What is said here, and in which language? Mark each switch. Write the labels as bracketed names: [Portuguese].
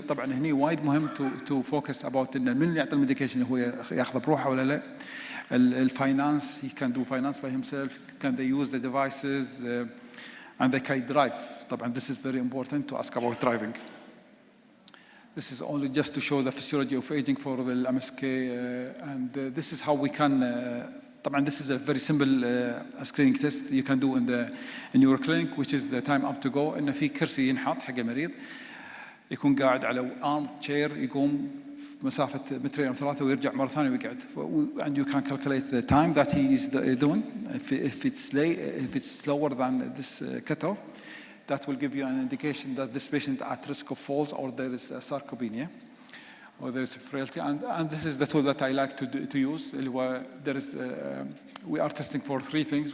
[Arabic] طبعا هني وايد مهم [English] to focus about [Arabic] إن من اللي يعطي الميديكيشن هو ياخذ بروحه ولا لا. [English] الفاينانس, he can do finance by himself, can they use the devices, and they can drive. طبعا this is very important to ask about driving. This is only just to show the physiology of aging for the MSK, and this is how we can طبعا this is a very simple screening test you can do in your clinic, which is the time up to go. [Arabic] إنه في كرسي ينحط حق المريض يكون قاعد على arm chair يقوم مسافة مترين أو ثلاثة ويرجع مرة ثانية ويقعد. [English] And you can calculate the time that he is doing. If it's slower than this cutoff, that will give you an indication that this patient is at risk of falls or there is sarcopenia or there is frailty. And this is the tool that I like to use. We are testing for three things.